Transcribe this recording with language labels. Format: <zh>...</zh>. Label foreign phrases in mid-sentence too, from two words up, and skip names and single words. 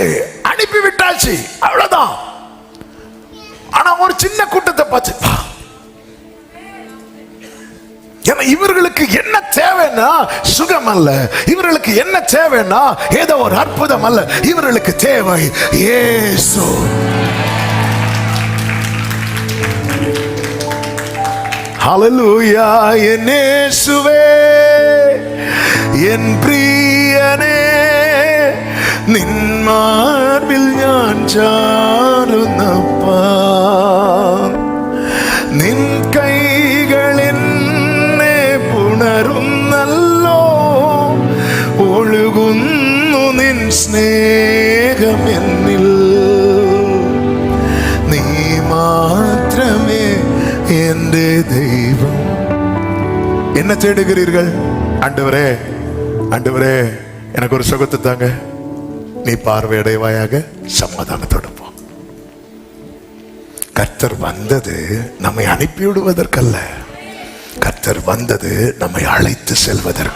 <ta>சமாதானத்தோடு அனுப்பி விட்டாச்சு, அவ்வளவுதான். ஆனா ஒரு சின்ன கூட்டத்தை பார்த்து, ஏன்னா இவர்களுக்கு என்ன தேவைன்னா சுகம் அல்ல, இவர்களுக்கு என்ன தேவைன்னா ஏதோ ஒரு அற்புதம் அல்ல, இவர்களுக்கு தேவை இயேசு. ஹல்லேலூயா.</ta> <ml>എൻ യേശുവേ, എൻ പ്രിയനേ, നിൻ മാർവിൽ ഞാൻ ചാരുന്നപ്പാ, നിൻ കൈകളിൽ പുണരുന്നല്ലോ, ഒഴുകുന്നു നിൻ സ്നേഹം എന്നിൽ, നീ മാത്രമേ എന്റെ ദൈവം.</ml> <ta>என்ன தேடுகிறீர்கள்? ஆண்டவரே, ஆண்டவரே எனக்கு ஒரு சுகத்தை தாங்க. நீ பார்வையடைவாயாக, சமாதானத்தோடு போ. கர்த்தர் வந்தது நம்மை அனுப்பிவிடுவதற்கல்ல, கர்த்தர் வந்தது நம்மை அழைத்து செல்வதற்கு.</ta>